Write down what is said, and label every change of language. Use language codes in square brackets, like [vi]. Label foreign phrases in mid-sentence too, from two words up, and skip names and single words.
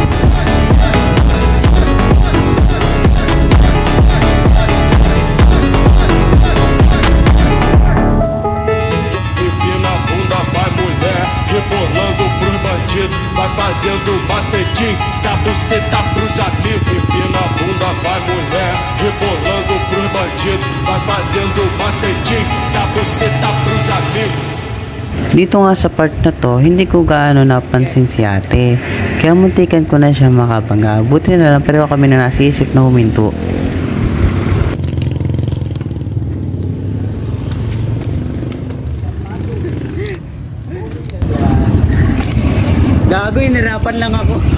[pt] Empina a bunda, vai mulher, rebolando pros bandidos, vai fazendo macetinho, com a buceta pros amigos. Empina a bunda, vai mulher, rebolando pros bandidos, vai fazendo macetinho, com a buceta pros amigos. [tl] Dito nga sa part na to, hindi ko gaano napansin si ate. Kaya muntikan ko na siya makabangga. Buti na lang pero kami na nasisip na huminto. Gago, inirapan lang ako.